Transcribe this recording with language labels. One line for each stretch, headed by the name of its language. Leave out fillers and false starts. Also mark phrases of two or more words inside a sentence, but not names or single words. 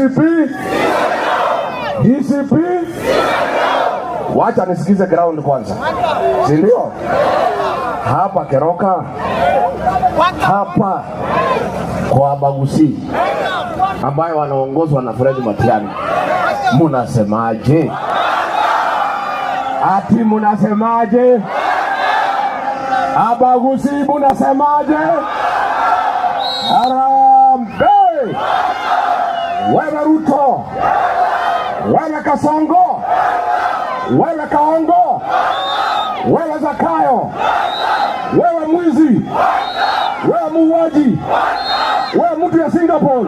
Swahili: DCP wacha nisikize ground kwanza. Si ndio? Hapa Keroka, hapa kwa Bagusi ambayo wanaongozwa na Fred Matiang'i, munasemaje? Ati munasemaje? Abagusi munasemaje? Harambee! Wewe Ruto, wewe Kasongo, wewe Kaongo, wewe Zakayo, wewe mwizi, wewe muuaji, wewe mtu ya Singapore.